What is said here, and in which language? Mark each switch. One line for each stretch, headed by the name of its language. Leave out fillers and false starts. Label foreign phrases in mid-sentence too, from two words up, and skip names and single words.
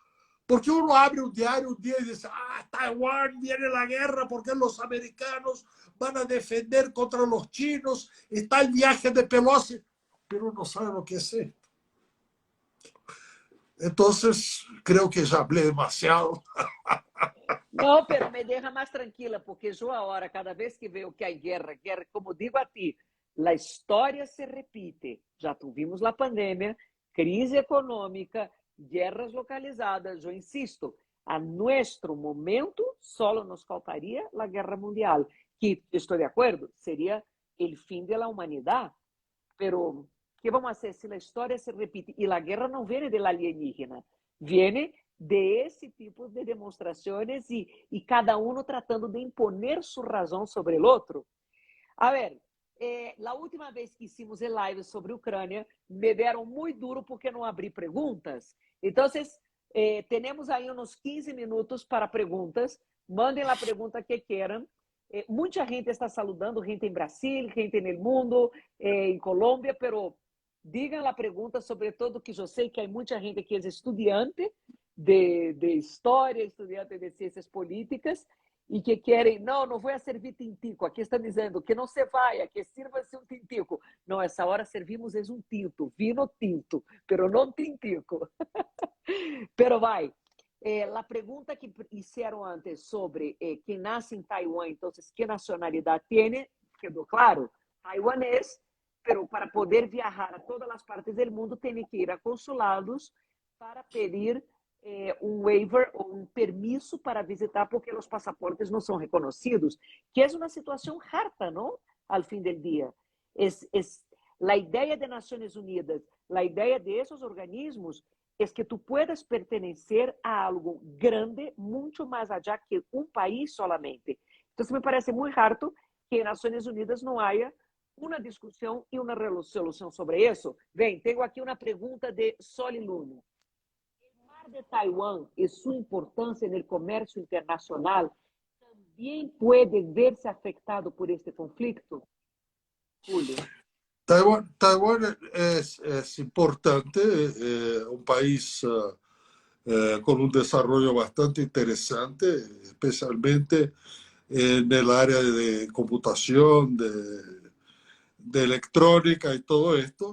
Spanish: Porque uno abre un diario un día y dice, Taiwán viene la guerra porque los americanos van a defender contra los chinos, está el viaje de Pelosi, pero no sabe lo que es esto. Entonces, creo que ya hablé demasiado.
Portuguese: Não, pero me deixa mais tranquila, porque eu agora, cada vez que vejo que há guerra, como digo a ti, a história se repite. Já tuvimos a pandemia, crise econômica, guerras localizadas. Eu insisto, a nosso momento só nos faltaria a guerra mundial, que, estou de acordo, seria o fim da humanidade,
Spanish: pero ¿Qué vamos a hacer si la historia se repite? Y la guerra no viene del alienígena, viene de ese tipo de demostraciones y cada uno tratando de imponer su razón sobre el otro. A ver, la última vez que hicimos el live sobre Ucrânia,
Portuguese: me deram
Spanish: muy duro
Portuguese: porque não abri perguntas. Então, temos aí uns 15 minutos para perguntas. Mandem a pergunta que queiram. Muita gente está saludando, gente em Brasil, gente no mundo, em Colômbia, pero digam a pergunta, sobretudo que eu sei que há muita gente que é estudante de história, estudante de ciências políticas, e que querem, não vou servir tintico. Aqui estão dizendo que não se vai, que sirva-se um tintico. Não, essa hora servimos é um tinto,
Spanish: vino tinto,
Portuguese: pero não tintico. Pero vai. A pergunta que fizeram antes sobre quem nasce em Taiwan, então, que nacionalidade tem, quedou claro, taiwanês, pero para poder viajar a todas as partes do mundo, tem que ir a consulados para pedir waiver ou um permiso para visitar porque os passaportes não são reconhecidos, que é uma situação harta, não? Al fim do dia. A ideia de Nações Unidas, a ideia de esses organismos é que
Spanish: tu puedas pertenecer
Portuguese: a algo grande, muito mais allá que um país solamente. Então, me parece muito harto que em Nações Unidas não haja uma discussão e uma resolução sobre isso. Bem, tenho aqui uma pergunta de Soli Luna.
Spanish: De Taiwán y su importancia en el comercio internacional también puede verse afectado por este conflicto? Julio. Taiwán es importante, un país con un desarrollo bastante interesante, especialmente en el área de computación, de electrónica y todo esto.